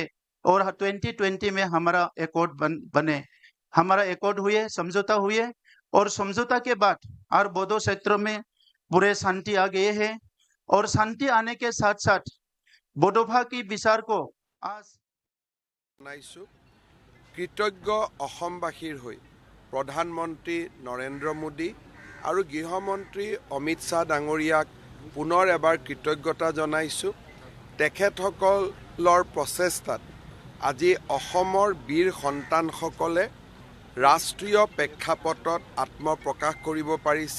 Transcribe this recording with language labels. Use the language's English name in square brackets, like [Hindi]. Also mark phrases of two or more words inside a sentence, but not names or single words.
[Hindi] और 2020 में हमारा एकॉर्ड बने, हमारा एकॉर्ड हुए, समझौता हुए, और समझौता के बाद और बोडो क्षेत्र में पूरे शांति आ गए हैं। और शांति आने के साथ साथ बोडोफा की विचार को आज [Assamese] कृतज्ञ অসমবাসীৰ হৈ প্ৰধানমন্ত্ৰী নৰেন্দ্ৰ মোদী আৰু গৃহমন্ত্ৰী অমিত শ্বাহ ডাঙৰীয়াক পুনৰ এবাৰ কৃতজ্ঞতা জনাইছোঁ। তেখেতসকলৰ প্ৰচেষ্টাত আজি অসমৰ বীৰ সন্তানসকলে ৰাষ্ট্ৰীয় প্ৰেক্ষাপটত আত্মপ্ৰকাশ কৰিব পাৰিছে।